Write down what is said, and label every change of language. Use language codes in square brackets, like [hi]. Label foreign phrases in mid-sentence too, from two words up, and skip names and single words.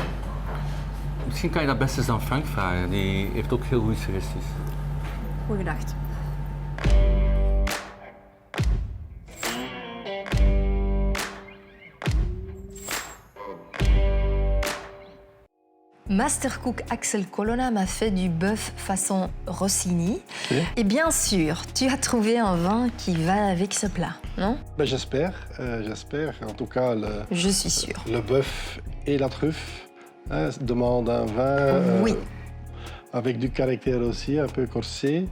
[nl] Misschien kan je dat best eens aan Frank vragen. Die heeft ook heel goede suggesties. Goed gedacht. [fr] Mastercook Axel Colonna m'a fait du bœuf façon Rossini. Et bien sûr, tu as trouvé un vin qui va avec ce plat, non? Ben, j'espère. En tout cas, Je suis sûre. le bœuf et la truffe demandent un vin Oui. avec du caractère aussi, un peu corsé,